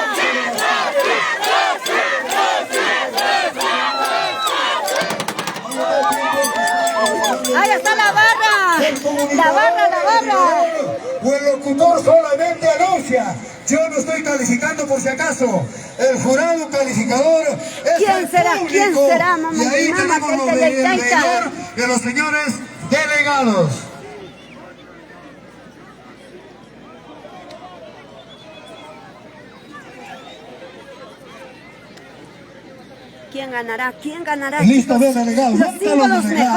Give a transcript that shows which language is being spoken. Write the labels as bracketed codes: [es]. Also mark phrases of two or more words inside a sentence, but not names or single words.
[es] Ahí está la barra. La barra, la barra. O el locutor solamente anuncia. Yo no estoy calificando por si acaso. El jurado calificador es ¿Quién el será? público. ¿Quién será, mamá? Y ahí Mamá, tenemos los taita, taita. veedor de los señores delegados. ¿Quién ganará? ¿Quién ganará? Listo, chicos? ve, delegados. Los ¿Dónde están cinco, los los delegados,